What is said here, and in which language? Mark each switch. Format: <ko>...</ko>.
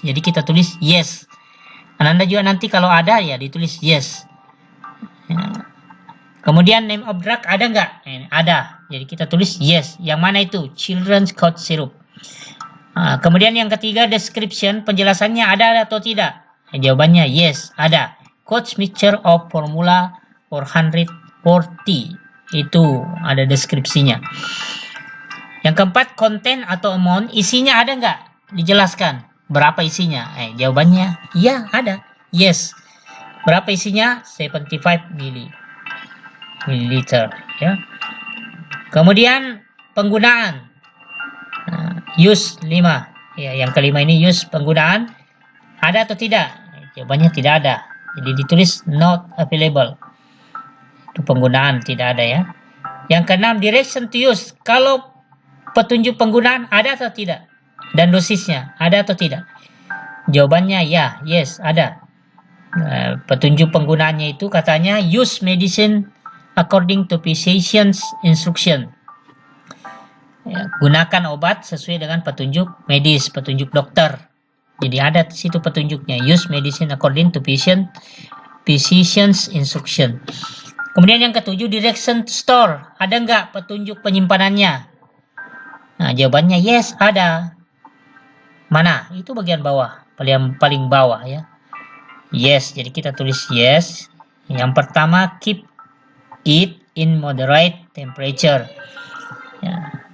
<id>Jadi kita tulis yes. Anda juga nanti kalau ada ya ditulis yes. Kemudian name of drug ada nggak? Ada. Jadi kita tulis yes. Yang mana itu?</id> <en>Children's cough syrup.</en> <id>Kemudian yang ketiga, description, penjelasannya ada atau tidak? Jawabannya yes, ada.</id> <en>Coach mixture of formula 440.</en> <id>Itu ada deskripsinya. Yang keempat, content atau amount, isinya ada nggak? Dijelaskan. Berapa isinya? Jawabannya iya, ada. Yes. Berapa isinya? 75 mililiter. Ya. Kemudian penggunaan. Use 5. Ya, yang kelima ini use penggunaan. Ada atau tidak? Jawabannya tidak ada. Jadi ditulis</id> <en>not available.</en> <id>Itu penggunaan tidak ada ya. Yang keenam,</id> <en>direction to use.</en> <id>Kalau petunjuk penggunaan ada atau tidak? Dan dosisnya ada atau tidak? Jawabannya ya, yes, ada. Petunjuk penggunaannya itu katanya</id> <en>use medicine according to physician's instruction.</en> <id>Ya, gunakan obat sesuai dengan petunjuk medis, petunjuk dokter. Jadi ada di situ petunjuknya.</id> <en>Use medicine according to physician's instruction.</en> <id>Kemudian yang ketujuh,</id> <en>direction to store.</en> <id>Ada nggak petunjuk penyimpanannya? Nah, jawabannya yes, ada. Mana? Itu bagian bawah, paling bawah ya. Yes, jadi kita tulis yes. Yang pertama,</id> <en>keep it in moderate temperature.</en> <id>Ya.</id>